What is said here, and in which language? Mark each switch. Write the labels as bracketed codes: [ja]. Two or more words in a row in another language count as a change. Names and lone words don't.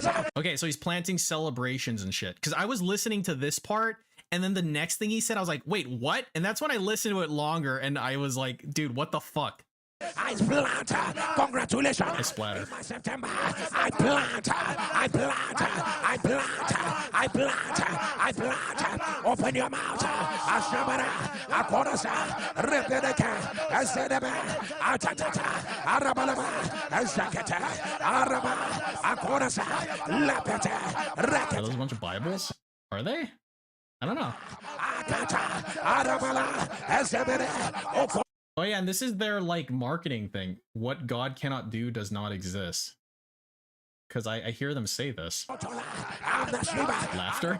[en] Okay, so he's planting celebrations and shit. Because I was listening to this part, and then the next thing he said, I was like, wait, what? And that's when I listened to it longer, and I was like, dude, what the fuck? I plant. Congratulations. I splatter. In September. I plant. I plant. I plant. I plant. I plant. Open your mouth. Ashabara. Akorasa. Repedeke. Asedebe. Atata. Arabalaba. Azakata. Araba. Akorasa. Lapete. Racket. Are those a bunch of Bibles? Are they? I don't know. Atata. Arabala. Azebere. Oh yeah, and this is their like marketing thing. What God cannot do does not exist. Because I hear them say this. Laughter?